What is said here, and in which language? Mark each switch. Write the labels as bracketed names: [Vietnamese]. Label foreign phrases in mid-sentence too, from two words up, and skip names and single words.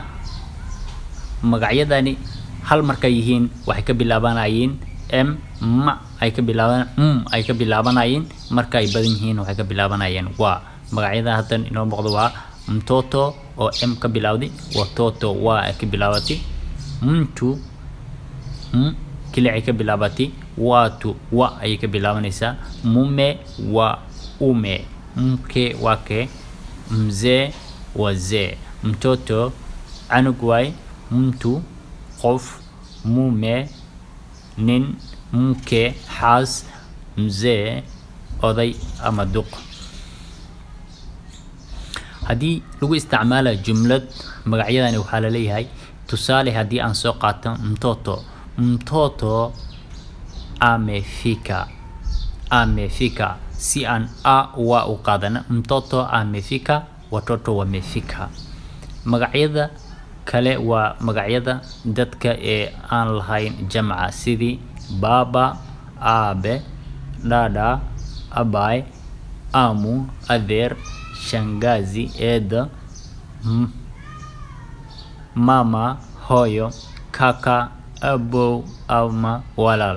[Somali] Magacyadani hal markay yihiin waxay ka bilaabanayeen ay ka bilaabanayeen marka ay badan yihiin waxay ka bilaabanayeen waa. Magacyada hadan inoo muuqdo waa mtoto oo ka bilawday, watoto waa ka bilawatay, [Swahili] mtu kile [Somali] ay ka bilawatay, [Swahili] watu wa [Somali] ay ka bilaabanaysaa, [Swahili] mume wa ume, mke wake, mzee wazee, mtoto [Somali] canug waay, [Swahili] mtu qof, [Somali] mume nin, mke xaas, mzee oday ama duq. Hadii lagu isticmaalo jumlad magacyadani waxaa la leeyahay tusaale hadii aan soo qaato [Swahili] mtoto amefika [Somali] si aan wa u qaadana [Swahili] mtoto amefika, watoto wamefika. [Somali] Magacyada kale waa magacyada dadka ee aan lahayn jamaca sidii baba, abe, dada, abay, amu, adeer, shangazi, eeda, mama, hooyo, kaka, abow ama walaal.